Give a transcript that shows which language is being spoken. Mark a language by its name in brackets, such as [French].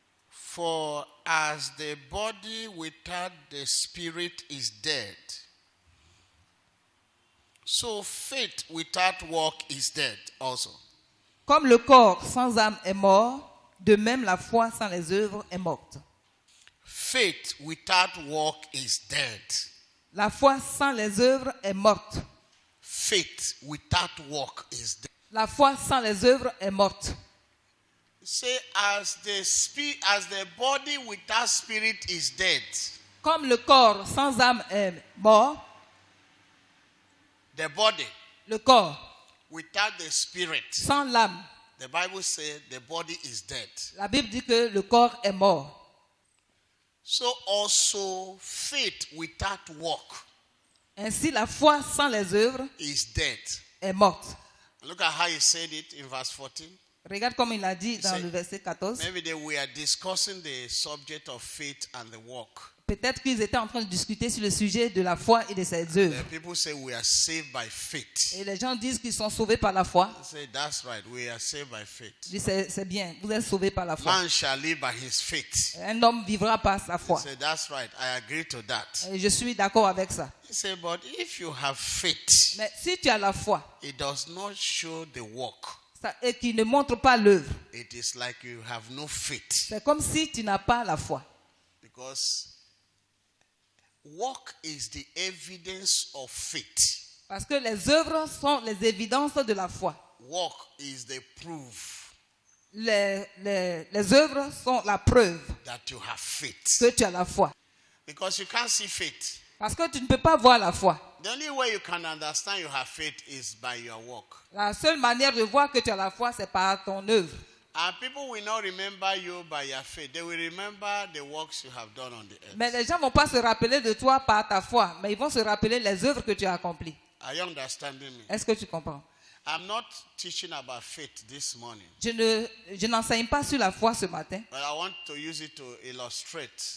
[English] For as the body without the spirit is dead, so faith without work is dead also. [French] Comme le corps sans âme est mort, de même la foi sans les œuvres est morte. [English] Faith without work is dead. [French] La foi sans les œuvres est morte. [English] Faith without work is dead. [French] La foi sans les œuvres est morte. [English] Say, as the body without spirit is dead. [French] Comme le corps sans âme est mort, [English] the body [French] le corps [English] without the spirit, [French] sans l'âme, [English] the Bible says the body is dead. [French] la Bible dit que le corps est mort. [English] So also faith without work [French] Ainsi, la foi sans les œuvres [English] is dead. [French] est morte. [English] Look at how he said it in verse 14. [French] Regarde comme il a dit dans C'est- le verset 14. [English] Maybe they were discussing the subject of faith and the work. [French] Peut-être qu'ils étaient en train de discuter sur le sujet de la foi et de ses œuvres. [English] The people say we are saved by faith. [French] Et les gens disent qu'ils sont sauvés par la foi. [English] I say that's right, we are saved by faith. [French] Je dis, c'est bien, vous êtes sauvés par la foi. [English] Man shall live by his faith. [French] Un homme vivra par sa [English] I [French] foi. [English] say that's right, I agree to that. [French] Et je suis d'accord avec ça. [English] He said, but if you have faith, [French] Mais si tu as la foi [English] it does not show the work. [French] et qui ne montre pas l'œuvre, [English] It is like you have no faith. [French] c'est comme si tu n'as pas la foi. [English] Because work is the evidence of faith. [French] Parce que les œuvres sont les évidences de la foi. [English] Work is the proof [French] Les œuvres sont la preuve [English] that you have faith. [French] que tu as la foi. [English] Because you can't see faith. [French] Parce que tu ne peux pas voir la foi. [English] The only way you can understand you have faith is by your work. [French] La seule manière de voir que tu as la foi, c'est par ton œuvre. [English] And people will not remember you by your faith. They will remember the works you have done on the earth. [French] Mais les gens ne vont pas se rappeler de toi par ta foi, mais ils vont se rappeler les œuvres que tu as accomplies. [English] Are you understanding me? [French] Est-ce que tu comprends? [English] I'm not teaching about faith this morning, [French] Je n'enseigne pas sur la foi ce matin. [English] but I want to use it to illustrate